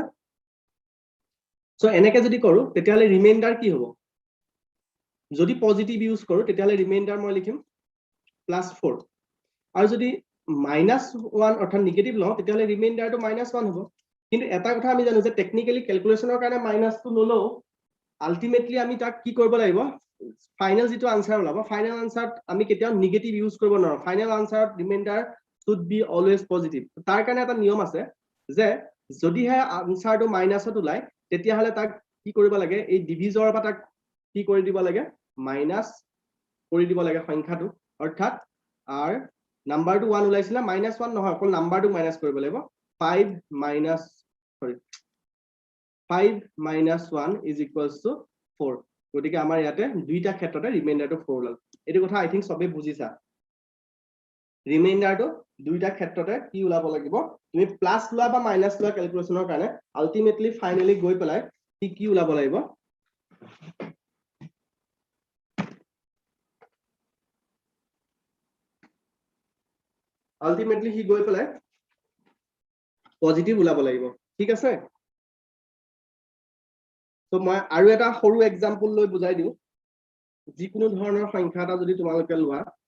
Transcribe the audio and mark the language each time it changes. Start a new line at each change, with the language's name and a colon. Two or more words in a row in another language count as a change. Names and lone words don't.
Assamese: সো এনেকৈ যদি কৰো তেতিয়াহলে ৰিমাইন্ডাৰ কি হ'ব যদি পজিটিভ ইউজ কৰো তেতিয়াহলে ৰিমাইন্ডাৰ মই লিখিম +4 আৰু যদি -1 অৰ্থাৎ নেগেটিভ লওঁ তেতিয়াহলে ৰিমাইন্ডাৰটো -1 হ'ব কিন্তু এটা কথা আমি জানো যে টেকনিক্যালি ক্যালকুলেশনৰ কাৰণে মাইনাসটো নলও আলটিমেটলি আমি তাক কি কৰিব লাগিব ফাইনাল যেটো আনসাৰ ওলাব ফাইনাল আনসাৰত আমি কেতিয়াও নেগেটিভ ইউজ কৰিব নোৱাৰো ফাইনাল আনসাৰত
English: remainder should be always positive
Assamese: তাৰ কাৰণে এটা নিয়ম আছে যে যদিহে আনসাৰটো মাইনাসত ওলাই তেতিয়াহলে তাক কি কৰিব লাগে এই ডিভিজৰ বা তাক কি কৰি দিব লাগে মাইনাস কৰি দিব লাগে সংখ্যাটো অৰ্থাৎ r নাম্বাৰটো 1 ওলাইছিল -1 নহয় অকল নাম্বাৰটো মাইনাস কৰিব লাগিব 5 -
English: 1 is equals to 4
Assamese: গতিকে আমাৰ ইয়াতে দুইটা ক্ষেত্ৰতে ৰিমাইন্ডাৰটো 4 ওলাল এটো কথা
English: I think
Assamese: সবে বুজিছা ৰিমাইন্ডাৰটো দুইটা ক্ষেত্ৰতে কি ওলাব লাগিব তুমি প্লাস লোৱা বা মাইনাস লোৱা ক্যালকুলেশনৰ কাৰণে
English: ultimately finally
Assamese: গৈ পেলাই কি ওলাব লাগিব আলটিমেটলি হি গৈ পেলাই পজিটিভ ওলাব লাগিব ঠিক আছে তো মই আৰু এটা সৰু এক্সাম্পল লৈ বুজাই দিও যিকোনো ধৰণৰ সংখ্যা এটা যদি তোমালোকে লোৱা